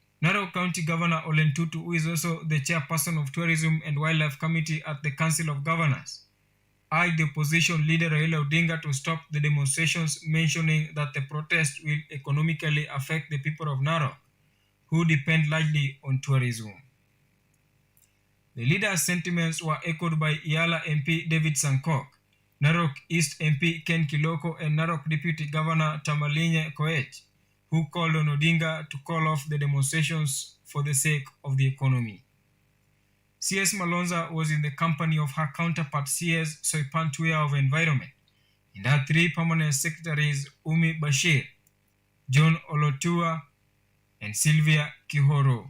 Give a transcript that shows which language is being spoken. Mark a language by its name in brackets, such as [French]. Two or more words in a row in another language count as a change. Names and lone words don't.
[English] Narok County Governor Olen Tutu, who is also the chairperson of Tourism and Wildlife Committee at the Council of Governors, urged the opposition leader Raila Odinga to stop the demonstrations, mentioning that the protest will economically affect the people of Narok, who depend largely on tourism. The leader's sentiments were echoed by Yala MP David Sankok, Narok East MP Ken Kiloko, and Narok Deputy Governor Tamalinye Koech, who called on Odinga to call off the demonstrations for the sake of the economy. CS Malonza was in the company of her counterpart CS Soipan Tuya of Environment, and her three permanent secretaries Umi Bashir, John Olotua, and Sylvia Kihoro.